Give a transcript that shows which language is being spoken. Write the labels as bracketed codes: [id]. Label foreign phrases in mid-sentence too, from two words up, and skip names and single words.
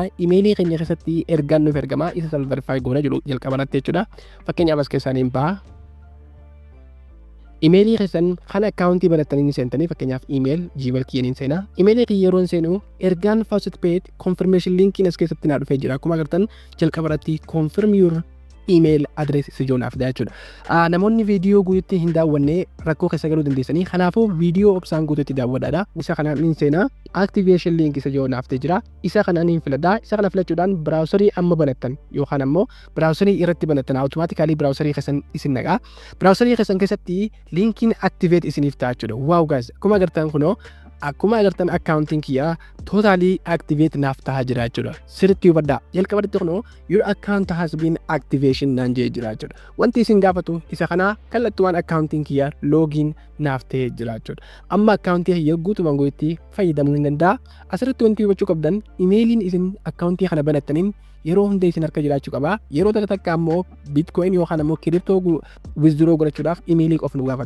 [om] Emailii keenya keessatti ergaan nuuf ergama isa san verify goona jedhu jalqabanatti jechuudha. Fakkeenyaaf as keessaan hin baha. Emailii keessan kan akkaawuntii banattanii ni seentanii fakkeenyaaf [en] email gmail [om] kiyyaniin seena. Emailii kiyya yeroo seenu ergaan FaucetPay confirmation linkiin as keessatti naa dhufee jira. Akkuma agartan jalqabarratti [en] confirm your email address [om] isa joonaaf jechuudha. Namoonni viidiyoo guutuutti hin daawwanne rakkoo keessa galuu dandeessanii. Kanaafuu viidiyoo obsaan guutuutti daawwadhaadha. Isa kanaan ni seena. [en] Activation link [om] isa joonaaf jira. Isa kanaan hin filadha. Isa kana filachuudhaan browserii amma banattan yookaan ammoo browserii irratti banattan automatically browserii keessan isin naqa. Browserii keessan keessatti linkiin activate isiniif ta'a jechuudha. [en] Wow guys, [om] akkuma agartan kunoo akkuma agartan akkaawuntiin kiyya totally activate naaf tahaa jira jechuudha. Sirriitti hubadhaa. Jalqabatti kunoo [en] your account has been activation [om] naan jee jira jechuudha. Wanti isin gaafatu isa kana kallattumaan akkaawuntiin kiyya login naaf ta'ee jira jechuudha. Amma akkaawuntii kiyya guutumaan guutuutti fayyadamuu ni danda'a. Asirratti wanti hubachuu qabdan emailiin isin akkaawuntii kana banattaniin yeroo hunda isin harka jiraachuu qaba. Yeroo takka ammoo bitcoin yookaan ammoo kiriptoo withdraw godhachuudhaaf emailii qof nu gaafata.